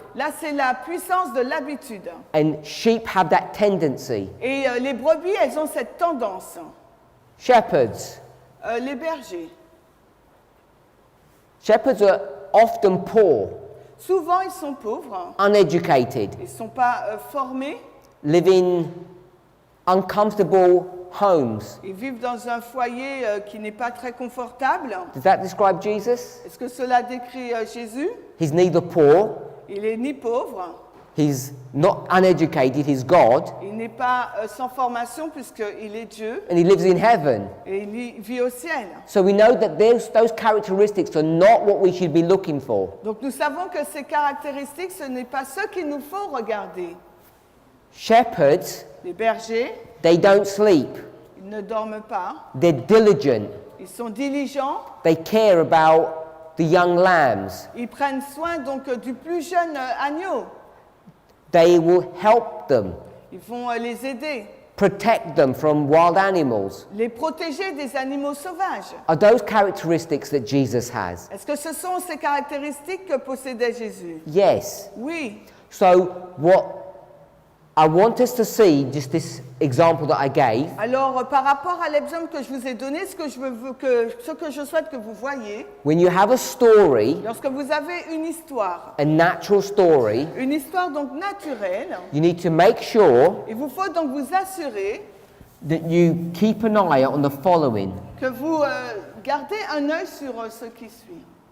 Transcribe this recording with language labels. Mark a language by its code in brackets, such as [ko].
[fr] Là, c'est la puissance de l'habitude. [en] And sheep have that tendency. [fr] Et les brebis, elles ont cette tendance. [en] Shepherds. [fr] Les bergers. [en] Shepherds are often poor, [fr] Souvent, ils sont pauvres. [en] uneducated, [fr] Ils ne sont pas formés. [en] live in uncomfortable homes. [fr] Ils vivent dans un foyer qui n'est pas très confortable. [en] Does that describe Jesus? [fr] Est-ce que cela décrit Jésus? [en] He's neither poor, [fr] Il n'est ni pauvre, [en] he's not uneducated, he's God, [fr] il n'est pas sans formation puisqu'il est Dieu [en] and he lives in heaven. [fr] et il vit au ciel. [en] So we know that those characteristics are not what we should be looking for. [fr] Donc nous savons que ces caractéristiques, ce n'est pas ce qu'il nous faut regarder. [en] Shepherds, [fr] Les bergers, [en] they don't sleep. [fr] ils ne dorment pas, [en] They're diligent. [fr] ils sont diligents, [en] They care about the young lambs. [fr] ils prennent soin donc du plus jeune agneau. [en] They will help them, [fr] Ils vont les aider, [en] protect them from wild animals. [fr] les protéger des animaux sauvages. [en] Are those characteristics that Jesus has? [fr] Est-ce que ce sont ces caractéristiques que possédait Jésus? [en] Yes. [fr] Oui. [en] So what I want us to see, just this example that I gave, [fr] Alors, par rapport à l'exemple que je vous ai donné, ce que je souhaite que vous voyez, [en] when you have a story, [fr] lorsque vous avez une histoire [en] a natural story, [fr] donc naturelle, [en] you need to make sure [fr] il vous faut donc vous assurer [en] that you keep an eye on the following. [fr] que vous Gardez un œil sur ce qui suit.